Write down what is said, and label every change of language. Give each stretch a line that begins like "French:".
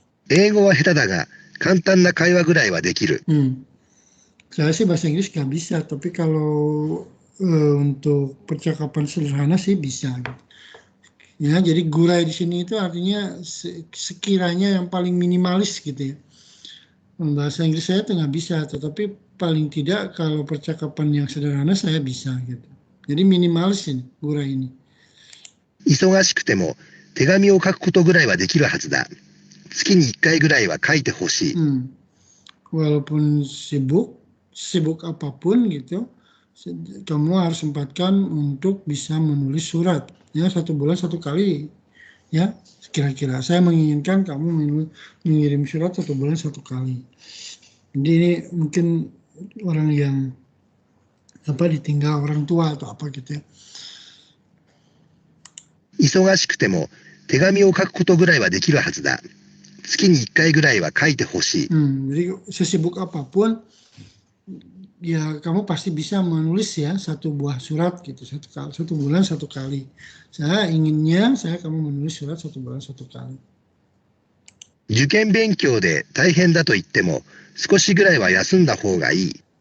Japanese: 英語は下手だが簡単な会話ぐらいはできる。
Indonesian: Saya sih bahasa Inggris nggak bisa, tapi kalau untuk percakapan sederhana sih bisa. Ya, jadi gurai di sini itu artinya sekiranya yang paling minimalis gitu ya. Bahasa Inggris saya tuh nggak bisa, tetapi paling tidak kalau percakapan yang sederhana saya bisa gitu. Jadi minimalis ini, gurai ini.
Japanese: 忙しくても手紙を書くことぐらいはできるはずだ。月に1回ぐらいは書いてほしい。
Indonesian: Walaupun sibuk apapun gitu, kamu harus sempatkan untuk bisa menulis surat. Ya, 1 bulan 1 kali. Ya, kira-kira saya menginginkan kamu mengirim surat 1 bulan 1 kali. Jadi ini mungkin orang yang ditinggal orang tua atau apa gitu ya.
Japanese: 忙しくても手紙を書くことぐらいはできるはずだ。月に1回ぐらいは書いてほしい。
Indonesian: Jadi sesibuk apapun ya kamu pasti bisa menulis ya 1 buah surat gitu 1 bulan 1 kali. Saya inginnya kamu menulis surat 1 bulan 1 kali.
Japanese: 受験勉強で大変だと言っても少しぐらいは休んだ方がいい。